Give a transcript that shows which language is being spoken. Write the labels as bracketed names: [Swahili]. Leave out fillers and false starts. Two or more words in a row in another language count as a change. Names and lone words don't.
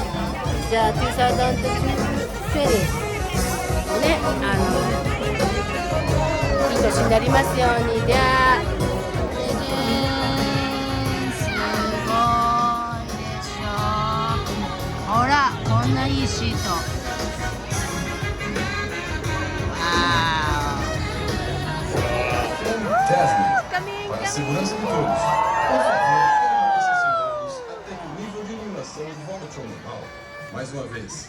[Japanese] じゃあ2020ね、いい年になりますように。ではすごいでしょ。ほらこんないいシート。 [Portuguese] Para a segurança de todos, por favor, permaneçam sentados até que o nível de iluminação volte ao normal. Mais uma vez,